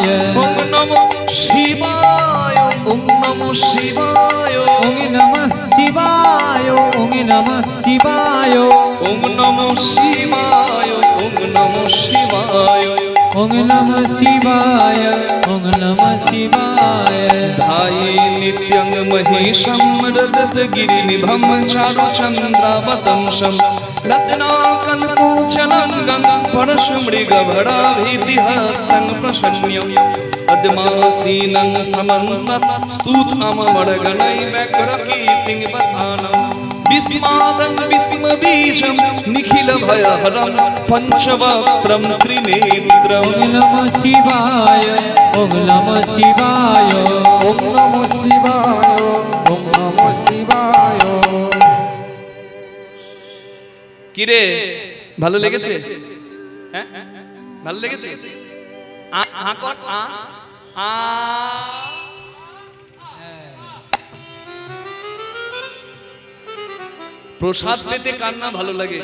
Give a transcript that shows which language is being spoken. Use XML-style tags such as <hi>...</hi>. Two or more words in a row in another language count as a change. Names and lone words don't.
<sa>ओं नमो शिवाय, ओं नमो शिवाय, ओं नमः शिवाय, ओं নমঃ শিবায় ওম নমঃ শিবায়, ওম নমঃ শিবায়। ওম নমঃ শিবায়, ওম নমঃ শিবায়। ধায়ে নিত্যং মহেশম রজতগিরিনিভম চারুচন্দ্রাবতংশম রত্নাকল্পোচনঙ্গং পরশুমৃগভরাভীতিহস্तं প্রসন্ন্যং পদ্মাসীনং সমন্তত स्तुतममरगणैर्व्यग्रकीर्तिं वसानं विस्मादं विस्मबीजं निखिलभयहरं पञ्चवक्त्रं त्रिनेत्रम्। ওম নমঃ শিবায়, ওম নমঃ শিবায়। ওম নমঃ শিবায়, ওম নমঃ শিবায়।</sa> <bn>কিরে ভালো লেগেছে? হ্যাঁ ভালো লেগেছে? আ আ কর আ আ। প্রসাদ পেতে কার না ভালো লাগে?</bn>